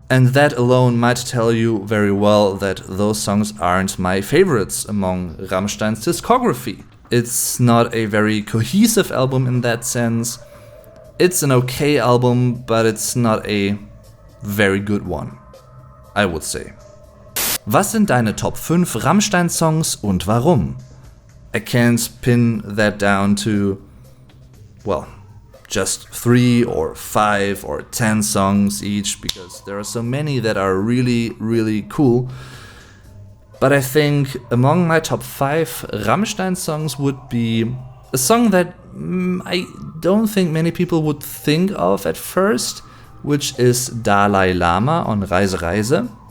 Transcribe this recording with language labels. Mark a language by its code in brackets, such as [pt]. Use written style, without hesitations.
[en] And that alone might tell you very well that those songs aren't my favorites among Rammstein's discography. It's not a very cohesive album in that sense. It's an okay album, but it's not a very good one, I would say. [de] Was sind deine Top 5 Rammstein-Songs und warum? [en] I can't pin that down to, well, just 3 or 5 or 10 songs each, because there are so many that are really, really cool. But I think among my top 5 Rammstein songs would be a song that I don't think many people would think of at first, which is Dalai Lama on Reise Reise.